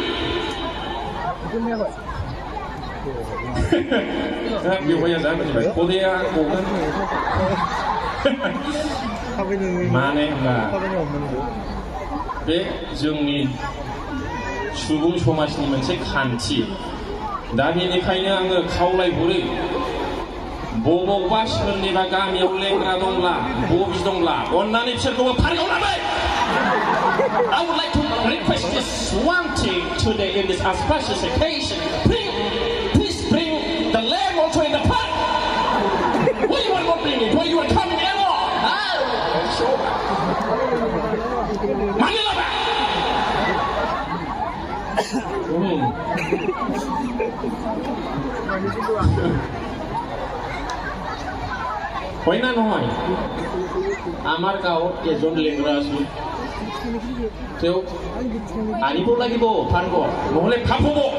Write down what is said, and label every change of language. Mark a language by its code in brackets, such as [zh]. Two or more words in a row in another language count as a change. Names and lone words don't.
[brx] बेवहाय आं जाबाय खदैया गगोन माने होनबा बे जोंनि सुबुं समाजनि मोनसे खान्थि दा बेनिखायनो आङो खावलायहरो बबावबा सोरनिबा गामियाव लेंग्रा दंब्ला बबि दंब्ला अन्नानै बिसोरखौबो पार्कआव लाबो [en] I would like to request this one thing today in this auspicious occasion. Please bring the lamb also in the park. Why you are not bringing it? Why you are coming along? Manila back. [as] হয় না নহয় আমাৰ গাঁৱত এজন লেংৰা আছে তেওঁ আনিব লাগিব পাৰ্কত নহ'লে ফাপ হ'ব